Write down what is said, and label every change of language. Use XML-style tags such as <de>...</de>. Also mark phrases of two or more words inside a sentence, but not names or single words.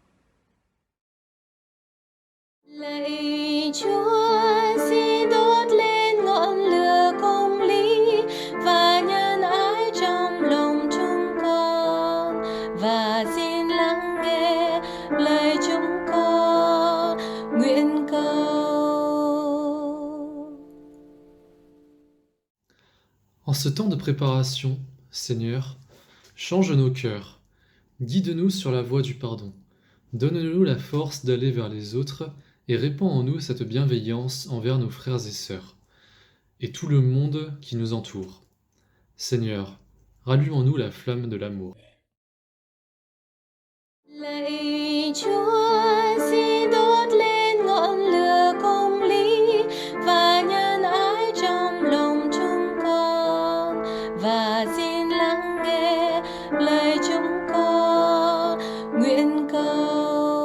<vi>Lạy Chúa, xin đốt lên ngọn lửa công lý và nhân ái trong lòng chúng con, và xin lắng nghe lời chúng con nguyện cầu.</vi> <fr>En ce temps de préparation, Seigneur, change nos cœurs, guide-nous sur la voie du pardon, donne-nous la force d'aller vers les autres et répands en nous cette bienveillance envers nos frères et sœurs, et tout le monde qui nous entoure. Seigneur, rallume en nous la flamme de l'amour.</fr> <vi>Lạy Chúa, xin đốt lên ngọn lửa công lý và nhân ái trong lòng chúng con, và xin lắng nghe lời chúng con nguyện cầu.</vi>